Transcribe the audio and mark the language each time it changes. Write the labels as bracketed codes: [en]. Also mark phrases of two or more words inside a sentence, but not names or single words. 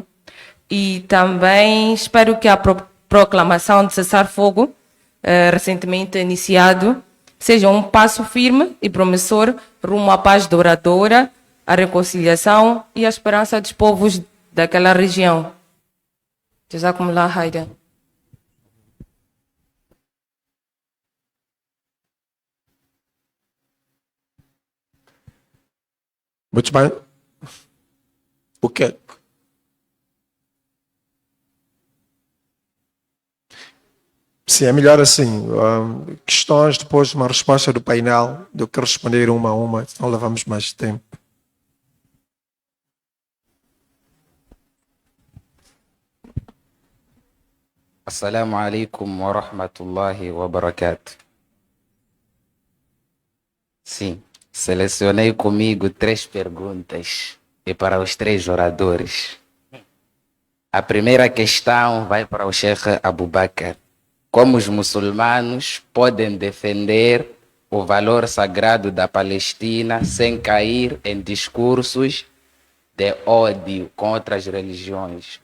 [pt] E também espero que a proclamação de cessar-fogo, recentemente iniciado, seja um passo firme e promissor rumo à paz duradoura, à reconciliação e à esperança dos povos daquela região. [ar] جزاكم الله خيرا. [pt] Muito bem. O que? Sim, é melhor assim. Questões, depois uma resposta do painel, do que responder uma a uma, senão levamos mais tempo. [ar] السلام عليكم ورحمة الله وبركاته. [pt] Sim, selecionei comigo 3 perguntas e para os 3 oradores. A primeira questão vai para o Sheikh Abu Bakr. Como os muçulmanos podem defender o valor sagrado da Palestina sem cair em discursos de ódio contra as religiões?